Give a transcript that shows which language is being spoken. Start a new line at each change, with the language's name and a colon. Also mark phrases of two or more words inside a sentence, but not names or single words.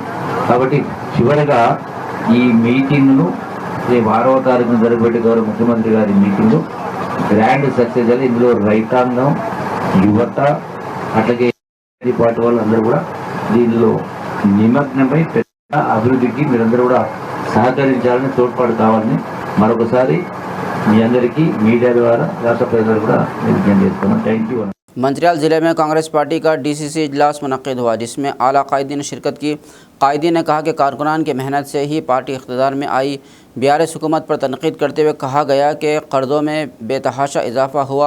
Telugu: కాబట్టి చివరగా ఈ మీటింగ్ను రేపు 6వ తారీఖున జరగబెట్టే గౌరవ ముఖ్యమంత్రి గారి
English: meeting grand success
Telugu: అని, ఇందులో రైతాంగం, యువత, అట్లాగే పార్టీ వాళ్ళందరూ కూడా దీనిలో నిమగ్నమై పెద్ద అభివృద్ధికి మీరందరూ కూడా సహకరించాలని, తోడ్పాటు కావాలని మరొకసారి మీ అందరికీ మీడియా ద్వారా రాష్ట్ర ప్రజలు కూడా విజ్ఞప్తి చేస్తున్నాం.
English: thank you.
Urdu: منچریال ضلع میں کانگریس پارٹی کا DCC اجلاس منعقد ہوا، جس میں اعلیٰ قائدین نے شرکت کی۔ قائدی نے کہا کہ کارکنان کی محنت سے ہی پارٹی اقتدار میں آئی. BRS حکومت پر تنقید کرتے ہوئے کہا گیا کہ قرضوں میں بے تحاشا اضافہ ہوا.